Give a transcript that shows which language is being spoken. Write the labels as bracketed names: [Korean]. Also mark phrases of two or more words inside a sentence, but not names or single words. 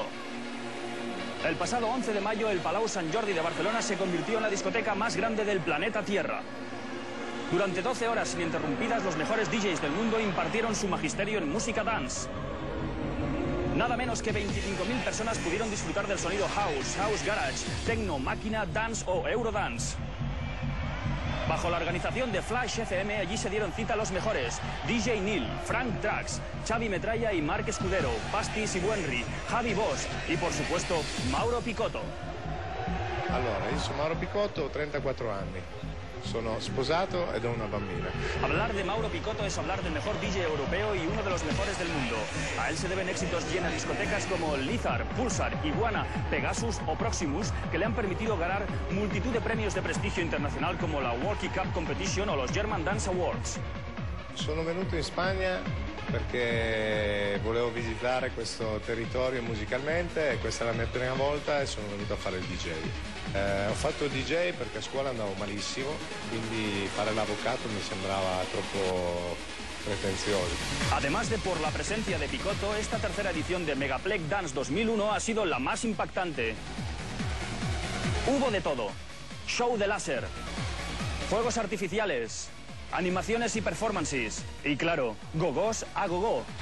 [Spanish] El pasado 11 de mayo, el Palau Sant Jordi de Barcelona se convirtió en la discoteca más grande del planeta Tierra. Durante 12 horas ininterrumpidas, los mejores DJs del mundo impartieron su magisterio en música dance. Nada menos que 25.000 personas pudieron disfrutar del sonido house, house garage, techno, máquina, dance o eurodance. Bajo la organización de Flash FM, allí se dieron cita los mejores: DJ Neil, Frank Drax, Xavi Metralla y Marc Escudero, Basti Sibuenri, Javi Bosch y, por supuesto, Mauro Picotto. [Italian] Allora, io sono Mauro Picotto, ho 34 anni. Sono sposato ed ho una bambina. [Spanish] Hablar de Mauro Picotto es hablar del mejor DJ europeo y uno de los mejores del mundo. A él se deben éxitos llenos discotecas como Lizard, Pulsar, Iguana, Pegasus o Proximus, que le han permitido ganar multitud de premios de prestigio internacional como la Walkie Cup Competition o los German Dance Awards. [Italian] Sono venuto in Spagna perché volevo visitare questo territorio musicalmente e questa è la mia prima volta e sono venuto a fare il DJ. Ho fatto il DJ perché a scuola andavo malissimo, quindi fare l'avvocato mi sembraba troppo pretenzioso. [Spanish] Además de por la presencia de Picotto, esta tercera edición de Megaplex Dance 2001 ha sido la más impactante. Hubo de todo: show de láser, fuegos artificiales, animaciones y performances, y claro, gogós a gogó.